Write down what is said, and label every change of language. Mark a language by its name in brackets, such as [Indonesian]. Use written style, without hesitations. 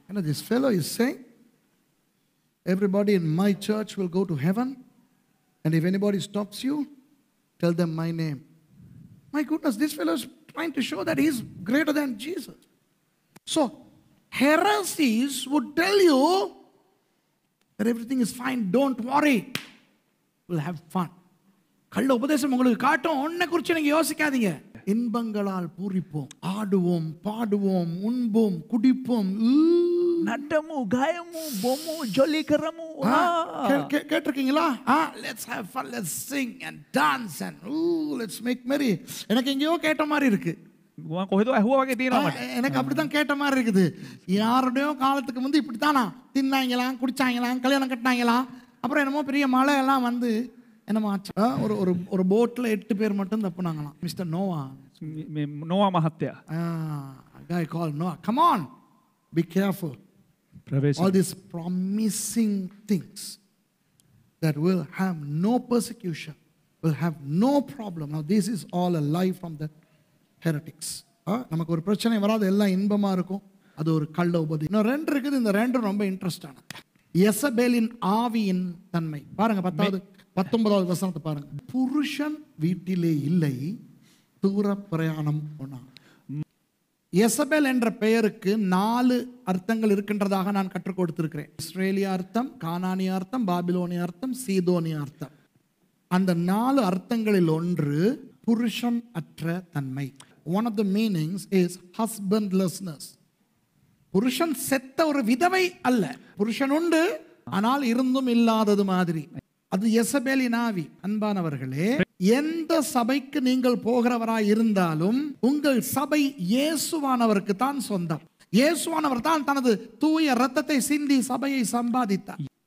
[English] This fellow is saying everybody in my church will go to heaven, and if anybody stops you, tell them my name. My goodness, this fellow is trying to show that he is greater than Jesus. So heresies would tell you that everything is fine, don't worry, we'll have fun. [Tamil] கள்ள உபதேசம் உங்களுக்கு காட்டும், ஒன்னை குறித்து நீங்க யோசிக்காதீங்க. இன்பங்களால் பூரிப்போம், ஆடுவோம், பாடுவோம், உண்போம், குடிப்போம். [Sinhala] නටමු ගයමු බොමු ජොලි කරමු [Tamil] கேட்டிருக்கீங்களா? [English] Let's have fun, let's sing and dance and let's make merry. [Tamil] எனக்கு எங்கேயோ கேட்ட மாதிரி இருக்கு. [Sinhala] කොහෙද ඇහුවා වගේ තියෙනවා මට. [Tamil] எனக்கு அப்படிதான் கேட்ட மாதிரி இருக்குது. யாருடையோ காலத்துக்கு முந்தி இப்படித்தானா தின்னாங்களாம், குடிச்சாங்களாம், கல்யாணம் கட்டினாங்களாம், அப்புறம் என்னமோ பெரிய மழை எல்லாம் வந்து என்னமோ ஒரு ஒரு ஒரு போட்டில் 8 பேர் மட்டும் தப்புனாங்களாம். [English] mister Noah, [Sinhala] නෝවා මහත්තයා [English] guy called Noah. Come on, be careful. All these promising things that will have no persecution, will have no problem. Now this is all a lie from the heretics. [Tamil] நமக்கு ஒரு பிரச்சனை வராது, எல்லாம் இன்பமா இருக்கும். அது ஒரு கள்ள உபதேசம். இன்னும் 2 இருக்குது. இந்த 2 ரொம்ப இன்ட்ரெஸ்டானது. யெசபேலின் ஆவியின் தன்மை பாருங்க. 19வது வசனத்தை பாருங்க. புருஷன் வீட்டிலே இல்லை, தூர பிரயாணம் போனான். யெசபேல் என்ற பெயருக்கு 4 அர்த்தங்கள் இருக்கின்றதாக நான் கற்றுக் கொடுத்திருக்கிறேன். இஸ்ரேலிய அர்த்தம், கானானிய அர்த்தம், பாபிலோனிய அர்த்தம், சீதோனிய அர்த்தம். அந்த 4 அர்த்தங்களில் ஒன்று புருஷன் அற்ற தன்மை. [English] One of the meanings is husbandlessness. [Tamil] புருஷன் செத்த ஒரு விதவை அல்ல, புருஷன் உண்டு ஆனால் இருந்தும் இல்லாதது மாதிரி. அது யெசபேலின் ஆவி. அன்பானவர்களே, எந்த சபைக்கு நீங்கள் போகிறவராய் இருந்தாலும் உங்கள் சபை இயேசுவானவருக்கு தான் சொந்தம். இயேசுவானவர் தான் தனது தூய இரத்தத்தை சிந்தி சபையை சம்பாதித்தார்.